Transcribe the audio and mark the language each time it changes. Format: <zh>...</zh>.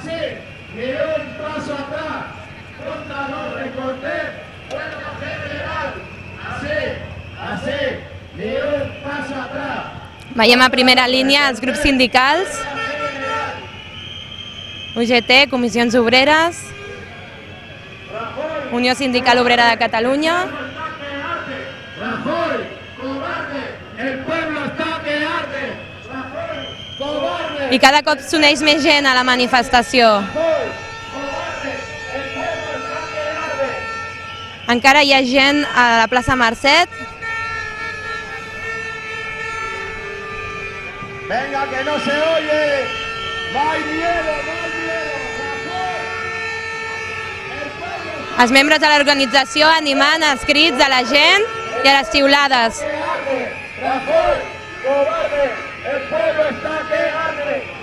<es>Así, ni un paso atrás. Contra los recortes, huelga general. Así, ni un paso atrás.</es> <ca>Veiem a primera línia els grups sindicals, UGT, Comissions Obreres, Unió Sindical Obrera de Catalunya.</ca> <es>Rajoy, cobarde, el pueblo está que arde. Rajoy, cobarde.</es> <ca>I cada cop s'uneix més gent a la manifestació.</ca> <es>Rajoy, cobarde, el pueblo está que arde.</es> <ca>Encara hi ha gent a la plaça Marcet.</ca> <es>Venga, que no se oye. No hay miedo, no hay miedo.</es> <ca>Els membres de l'organització animant els crits de la gent i a les xiulades.</ca> <es>Rajoy, cobarde, el pueblo está que arde.</es>